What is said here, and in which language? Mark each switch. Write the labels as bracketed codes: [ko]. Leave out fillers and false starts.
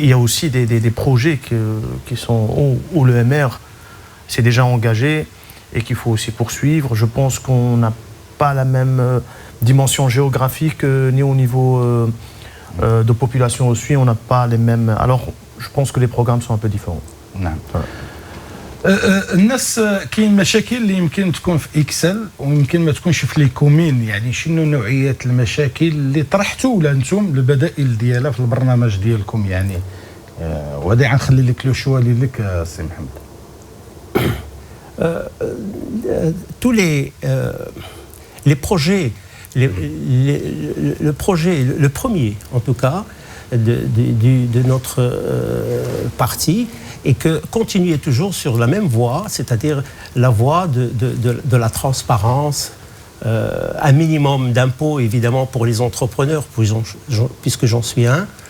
[fr] Il y a aussi des projets qui sont où le MR s'est déjà engagé et qu'il faut aussi poursuivre. Je pense qu'on n'a pas la même dimension géographique ni au niveau de population aussi. On n'a pas les mêmes... Alors, je pense que les programmes sont un peu différents. [ar] نعم. الناس كاين مشاكل اللي يمكن تكون في اكسل ويمكن ما تكونش في لي كومين، يعني شنو نوعيه المشاكل اللي طرحتوا ولا انتم البدائل ديالها في البرنامج ديالكم يعني؟ وهذا غنخلي لك لو شوا لك سي محمد. [fr] Tous les projets, le premier en tout cas de notre parti, et que continuer toujours sur la même voie, c'est-à-dire la voie de la transparence, un minimum d'impôts évidemment pour les entrepreneurs, puisque j'en suis un,